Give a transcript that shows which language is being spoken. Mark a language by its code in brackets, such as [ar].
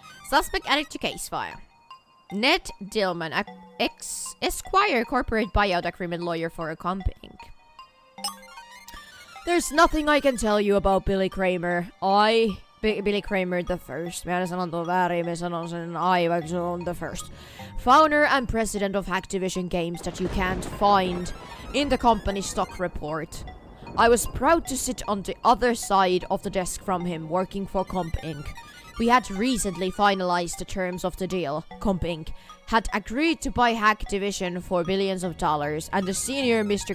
[en] Suspect added to case file. Ned Dillman, Esquire corporate buyout agreement lawyer for a company. There's nothing I can tell you about Billy Kramer. Billy Kramer the first. [fi] Mä sanon tuon väärin, mä sanon sen vaikka se on [en] the first. Founder and president of Activision Games that you can't find in the company's stock report. I was proud to sit on the other side of the desk from him, working for Comp Inc. We had recently finalized the terms of the deal. Comp Inc. had agreed to buy Activision for billions of dollars, and the senior Mr.